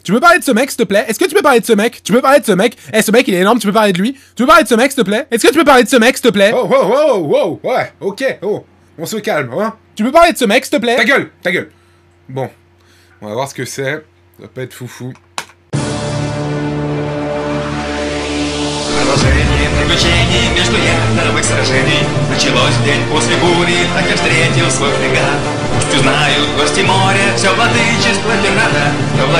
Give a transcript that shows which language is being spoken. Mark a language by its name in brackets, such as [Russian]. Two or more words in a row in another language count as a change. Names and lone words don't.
[French] Tu peux parler de ce mec, s'il te plaît? Est-ce que tu peux parler de ce mec? Tu peux parler de ce mec? Eh, ce mec, il est énorme, tu peux parler de lui? Tu peux parler de ce mec, s'il te plaît? Est-ce que tu peux parler de ce mec, s'il te plaît? Oh, ouais, ok, oh, on se calme, hein? Tu peux parler de ce mec, s'il te plaît? Ta gueule, ta gueule. Bon, on va voir ce que c'est. Ça va pas être foufou. [Russian] Продолжение приключений между яхтовых сражений началось день после бури, так я встретил свой фрегат. Пусть узнают гости моря, все владычество пирата,